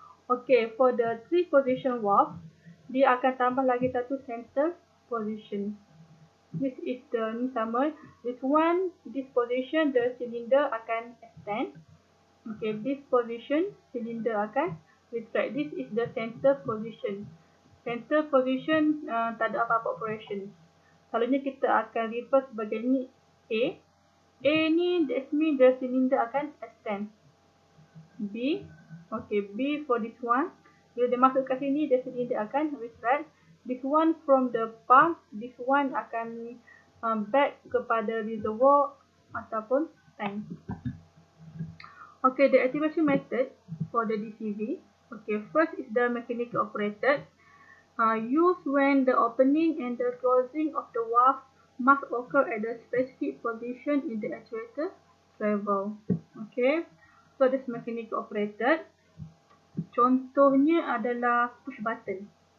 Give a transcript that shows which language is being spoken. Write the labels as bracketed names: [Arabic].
[English] Okay, for the three-position valve, [Malay] dia akan tambah lagi satu [English] center position. This is the [Malay] ni sama. [English] This one, this position, the cylinder [Malay] akan [English] extend. Okay, this position, cylinder [Malay] akan [English] retract. This is the center position. Center position [Malay] tak ada apa-apa [English] operation. [Malay] Selalunya kita akan [English] refer [Malay] sebagai ni A. [English] A ni, that means the cylinder [Malay] akan [English] extend. B, okay, B for this one. [Malay] Bila dia masuk kat sini, [English] the cylinder [Malay] akan [English] retract. This one from the pump, this one akan back [Malay] kepada [English] reservoir [Malay] ataupun [English] tank. Okay, the activation method for the DCV. Okay, first is the mechanical operated. Used when the opening and the closing of the valve must occur at the specific position in the actuator travel. Okay, so this mechanical operated. [Malay] Contohnya adalah [English] push button.